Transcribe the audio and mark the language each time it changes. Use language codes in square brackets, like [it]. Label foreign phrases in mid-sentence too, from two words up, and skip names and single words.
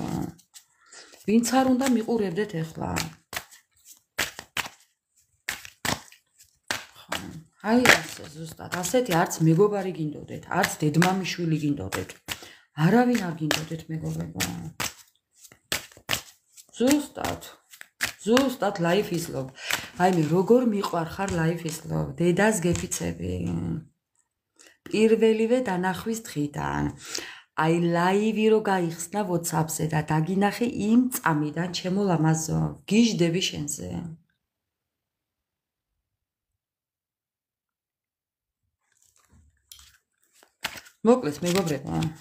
[ka] ვინც არ უნდა მიყურებდეთ ეხლა. აი ასე ზუსტად, ასეთი არც მეგობარი გინდოდეთ, არც დედმამიშვილი გინდოდეთ. არავინ არ გინდოდეთ მეგობრებო. ზუსტად [en] life is love. [ka] აი მე როგორ მიყვარხარ [en] life is love. [ka] დედას გეფიცები. პირველივე დანახვის დღიდან. აი ლაივი რო გაიხსნა WhatsApp-ზე და დაგინახე იმ წამიდან ჩემო ლამაზო. გიჟდები შენზე. მოკლედ მეგობრებო.